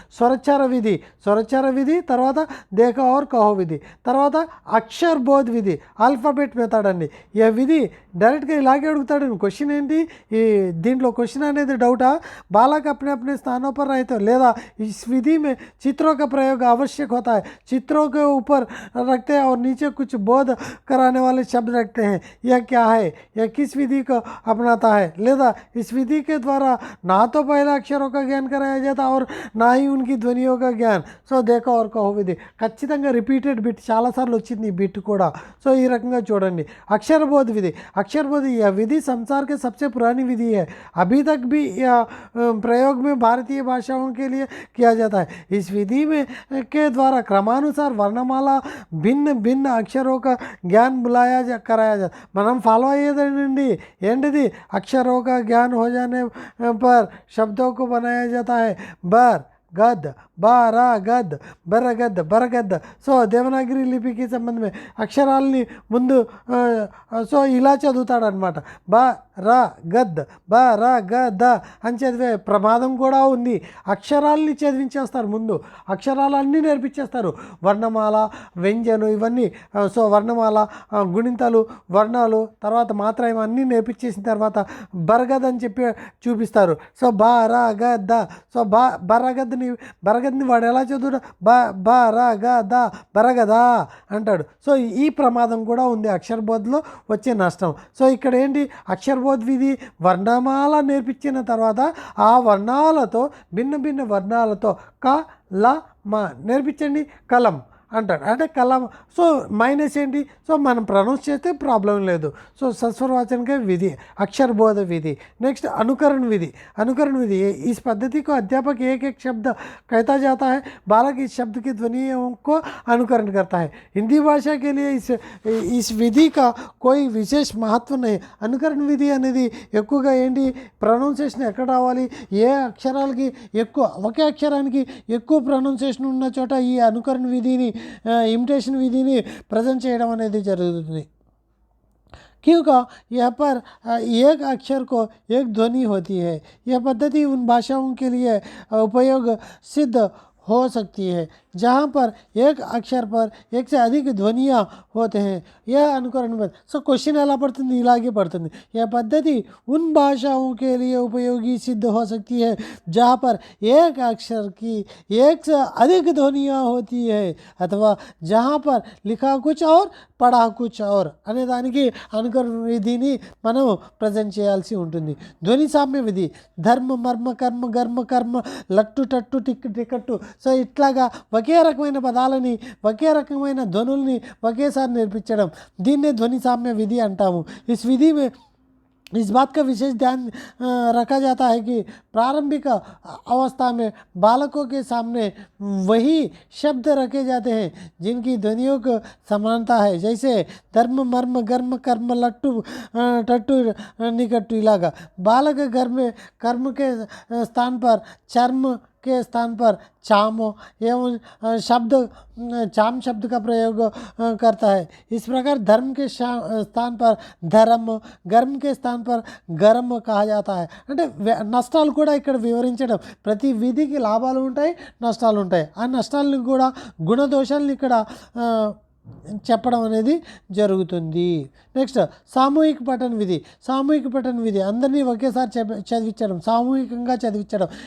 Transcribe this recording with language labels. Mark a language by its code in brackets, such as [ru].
[te] స్వరచార విధి తర్వాత దేఖో और कहो విధి, తర్వాత అక్షర్ బోధ్ విధి, ఆల్ఫాబెట్ మెథడ్ అండి. ఈ విధి డైరెక్ట్గా ఇలాగే అడుగుతాడు. క్వశ్చన్ ఏంటి, ఈ దీంట్లో క్వశ్చన్ అనేది డౌటా, [hi] बालक अपने अपने स्थानों पर रहते हो, లేదా इस विधि में चित्रों का प्रयोग आवश्यक होता है. चित्रों के ऊपर रखते हैं और नीचे कुछ बोध कराने वाले शब्द रखते हैं. यह क्या है, यह किस विधि को अपनाता है, లేదా इस विधि के द्वारा ना तो पहले अक्षरों का ज्ञान कराया जाता और ना ही उनकी ध्वनियों का ज्ञान. [te] సో దేఖో और कहो విధి ఖచ్చితంగా రిపీటెడ్ బిట్ చాలాసార్లు వచ్చింది ఈ బిట్ కూడా. సో ఈ రకంగా చూడండి. [hi] అక్షరబోధ విధి, यह विधि संसार के सबसे पुरानी विधि है. अभी तक भी यह प्रयोग में भारतीय भाषाओं के लिए किया जाता है. इस विधि में के द्वारा क्रमानुसार वर्णमाला भिन्न अक्षरों का ज्ञान कराया जाता. [te] మనం ఫాలో అయ్యేదండి ఏంటిది, [hi] అక్షरों का ज्ञान हो जाने पर शब्दों को बनाया जाता है. बर गद बारा गद बरगद. [te] సో దేవనాగరి లిపికి సంబంధమే అక్షరాలని ముందు సో ఇలా చదువుతాడనమాట. గద్ గద అని చదివే ప్రమాదం కూడా ఉంది. అక్షరాలని చదివించేస్తారు ముందు, అక్షరాలన్నీ నేర్పించేస్తారు. వర్ణమాల, వ్యంజను ఇవన్నీ. సో వర్ణమాల, గుణింతాలు, వర్ణాలు, తర్వాత మాత్రం ఇవన్నీ నేర్పించేసిన తర్వాత బరగద్ అని చెప్పి చూపిస్తారు. సో గద. సో బరగద్ని వాడు ఎలా చదువుతా బరగదా అంటాడు. సో ఈ ప్రమాదం కూడా ఉంది అక్షరబోధలో వచ్చే నష్టం. సో ఇక్కడ ఏంటి, అక్షరబోధ్ విధి వర్ణమాల నేర్పించిన తర్వాత ఆ వర్ణాలతో భిన్న వర్ణాలతో క ల మ నేర్పించండి. కలం అంటాడు. అంటే కలం. సో మైనస్ ఏంటి? సో మనం ప్రొనౌన్స్ చేస్తే ప్రాబ్లం లేదు. [hi] సో सस्वर के विधि, अक्षर बोध विधि। नेक्स्ट अनुकरण विधि। अनुकरण विधि, इस पद्धति को अध्यापक एक एक शब्द कहता जाता है, बालक इस शब्द की ध्वनियों को अनुकरण करता है। हिंदी भाषा के लिए इस विधि का कोई विशेष महत्व नहीं। [te] అనుకరణ విధి అనేది ఎక్కువగా ఏంటి, ప్రొనౌన్సియేషన్ ఎక్కడ రావాలి, ఏ అక్షరాలకి ఎక్కువ, ఒకే అక్షరానికి ఎక్కువ ప్రొనౌన్సియేషన్ ఉన్న చోట ఈ అనుకరణ విధిని, ఇమిటేషన్ విధిని ప్రజెంట్ చేయడం అనేది జరుగుతుంది। [hi] क्योंकि यहाँ पर एक अक्षर को एक ध्वनि होती है। यह पद्धति उन भाषाओं के लिए उपयोग सिद्ध हो सकती है जहाँ पर एक अक्षर पर एक से अधिक ध्वनियाँ होते हैं। यह अनुकरण में सो क्वेश्चन [te] ఎలా పడుతుంది, ఇలాగే పడుతుంది। [hi] यह पद्धति उन भाषाओं के लिए उपयोगी सिद्ध हो सकती है जहाँ पर एक अक्षर की एक से अधिक ध्वनियाँ होती है अथवा जहाँ पर लिखा कुछ और పడా కుచ్ ఔర్ [te] అనే దానికి అనుకరణ విధిని మనం ప్రజెంట్ చేయాల్సి ఉంటుంది। ధ్వని సామ్య విధి, ధర్మ మర్మ కర్మ గర్మ కర్మ లట్టు టట్టు టిక్ టికట్టు। సో ఇట్లాగా ఒకే రకమైన పదాలని, ఒకే రకమైన ధ్వనుల్ని ఒకేసారి నేర్పించడం, దీన్నే ధ్వని సామ్య విధి అంటాము। [hi] इस विधि में इस बात का विशेष ध्यान रखा जाता है कि प्रारंभिक अवस्था में बालकों के सामने वही शब्द रखे जाते हैं जिनकी ध्वनियों को समानता है, जैसे धर्म मर्म गर्म कर्म लट्टू टट्टू निकट्टू। इलागा बालक घर में कर्म के स्थान पर चर्म के स्थान पर चामो एवं शब्द चाम शब्द का प्रयोग करता है। इस प्रकार धर्म के स्थान पर धर्म, गर्म के स्थान पर गरम कहा जाता है। [te] అంటే నష్టాలు కూడా ఇక్కడ వివరించడం, ప్రతి విధికి లాభాలు ఉంటాయి, నష్టాలు ఉంటాయి। ఆ నష్టాలను కూడా, గుణదోషాలను ఇక్కడ చెప్పడం అనేది జరుగుతుంది। నెక్స్ట్ సామూహిక పఠన విధి। సామూహిక పఠన విధి అందరినీ ఒకేసారి చదివించడం, సామూహికంగా చదివించడం।